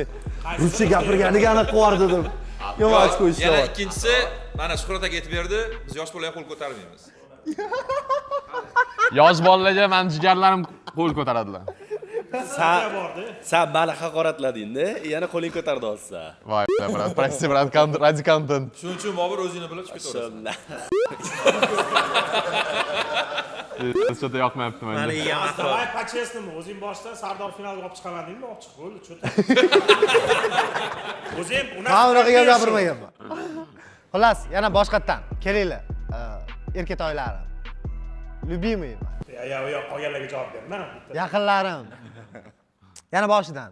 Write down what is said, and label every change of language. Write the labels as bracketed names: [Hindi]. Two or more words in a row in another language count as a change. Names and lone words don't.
[Uzbek] Ruscha gapirganiga aniq qilib dedim. Yo'q, ochko ishlar. Yana ikkinchisi, mana Shuhrat aka aytib berdi, biz yosh bolaga qo'l ko'tarmaymiz. Yosh bolalarga meni jigarlarim qo'l ko'taradilar. Sen meni haqoratlading-da, yana qo'ling ko'tardi hozir. Voy, brat, [Russian] прости, brat, ради контент. [Uzbek] Shuning uchun Bobur o'zingni bilib chiqib Что-то yoqmayapti menga. Meni yegan [Russian] Давай по-честному, [Uzbek] o'zing boshda Sardor finalga olib chiqamadingmi? Olib chiqib bo'ldi, cho'ta. O'zing unaqa gapirmaganman. Xullas, yana boshqatdan kelinglar. Erkatoylarim. Любимый. Yo'q, qolganlarga javob berman. Yaqinlarim. Yana boshidan.